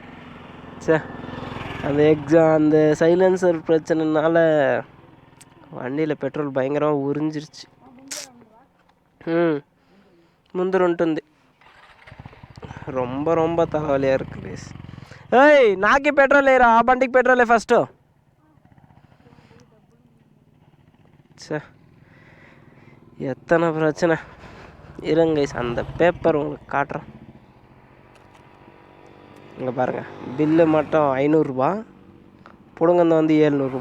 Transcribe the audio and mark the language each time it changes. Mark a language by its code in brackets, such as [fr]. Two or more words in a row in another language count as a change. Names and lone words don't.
[ta] அந்த சைலன்சர் பிரச்சனைனால வண்டியில் பெட்ரோல் பயங்கரமாக உறிஞ்சிருச்சு. [te] ముందురుంటుంది. [ta] ரொம்ப தலைவலியாக இருக்குது ப்ளீஸ். [te] ஏய் నాకే పెట్రోల్ లేరా, ఆ బండికి పెట్రోలే ఫస్ట్. [ta] எத்தனை பிரச்சனை. இருங்க அந்த பேப்பர் உங்களுக்கு காட்டுறேன். இங்கே பாருங்கள், பில்லு மட்டும் 500 ரூபா, புடுங்கந்து வந்து 700 ரூபா.